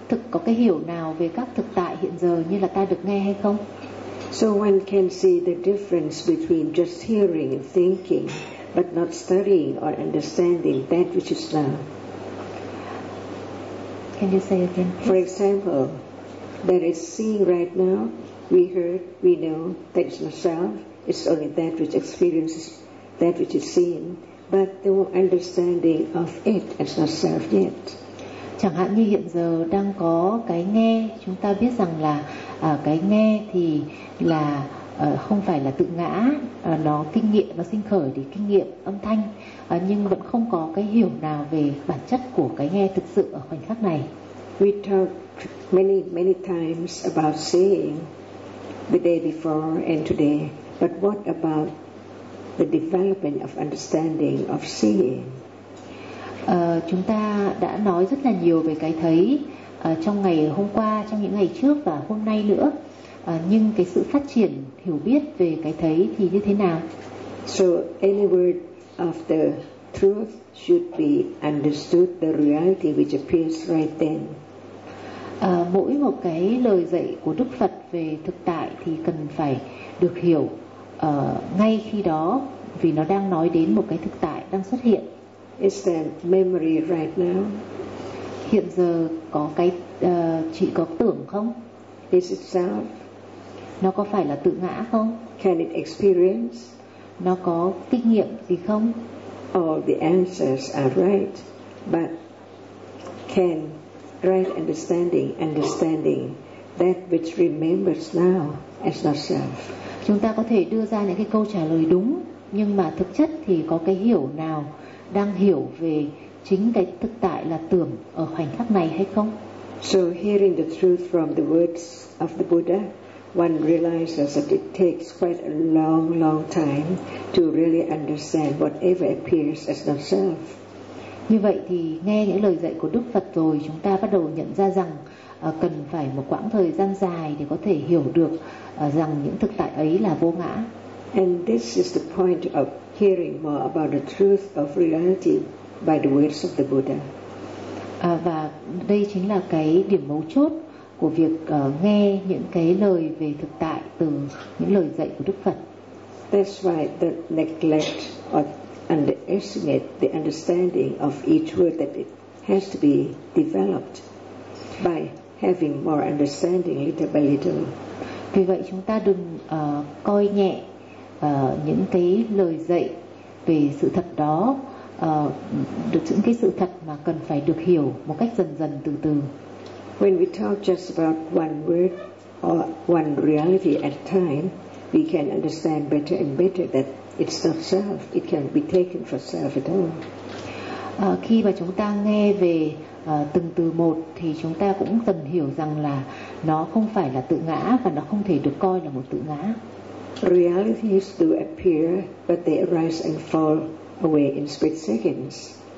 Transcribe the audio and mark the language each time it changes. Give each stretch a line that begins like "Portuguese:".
Vietnamese: Có cái hiểu nào về các thực tại hiện giờ như là ta được nghe hay không?
English: So one can see the difference between just hearing and thinking but not studying or understanding that which is now. Can you say again? For example, there is seeing right now. We heard, we know that it's not self, it's only that which experiences that which is seen, but no understanding of it as not self yet.
Vietnamese: Chẳng hạn như hiện giờ đang có cái nghe, chúng ta biết rằng là cái nghe thì là không phải là tự ngã, nó kinh nghiệm, nó sinh khởi để kinh nghiệm âm thanh, nhưng vẫn không có cái hiểu nào về bản chất của cái nghe thực sự ở khoảnh khắc này.
English: We talked many, many times about seeing the day before and today, but what about the development of understanding of seeing?
Vietnamese: Chúng ta đã nói rất là nhiều về cái thấy trong ngày hôm qua, trong những ngày trước và hôm nay nữa. Nhưng cái sự phát triển hiểu biết về cái thấy thì như thế nào?
English: So any word of the truth should be understood the reality which appears right then.
Vietnamese: Mỗi một cái lời dạy của Đức Phật về thực tại thì cần phải được hiểu ngay khi đó, vì nó đang nói đến một cái thực tại đang xuất hiện.
English: Is there memory right now?
Vietnamese: Hiện giờ có cái chị có tưởng không?
English: Is it self?
Vietnamese: Nó có phải là tự ngã không?
English: Can it experience?
Vietnamese: Nó có kinh nghiệm gì không?
English: All the answers are right, but can right understanding that which remembers now as ourself.
Vietnamese: Chúng ta có thể đưa ra những cái câu trả lời đúng, nhưng mà thực chất thì có cái hiểu nào đang hiểu về chính cái thực tại là tưởng ở khoảnh khắc này hay không?
English: So hearing the truth from the words of the Buddha, one realizes that it takes quite a long, long time to really understand whatever appears as not self.
Vietnamese: Như vậy thì nghe những lời dạy của Đức Phật rồi, chúng ta bắt đầu nhận ra rằng cần phải một quãng thời gian dài để có thể hiểu được rằng những thực tại ấy là vô ngã.
English: And this is the point of hearing more about the truth of reality by the words of the Buddha.
Vietnamese: Và đây chính là cái điểm mấu chốt của việc nghe những cái lời về thực tại từ những lời dạy của Đức Phật.
English: That's why the neglect or underestimate the understanding of each word that it has to be developed by having more understanding little by little.
Vietnamese: Vì vậy chúng ta đừng coi nhẹ những cái lời dạy về sự thật đó, được những cái sự thật mà cần phải được hiểu một cách dần dần từ từ.
English: When we talk just about one word or one reality at a time, we can understand better and better that it's not self, it can be taken for self at all.
Vietnamese: Khi mà chúng ta nghe về từng từ một thì chúng ta cũng dần hiểu rằng là nó không phải là tự ngã và nó không thể được coi là một tự ngã.
English: Realities do appear, but they arise and fall away in split seconds.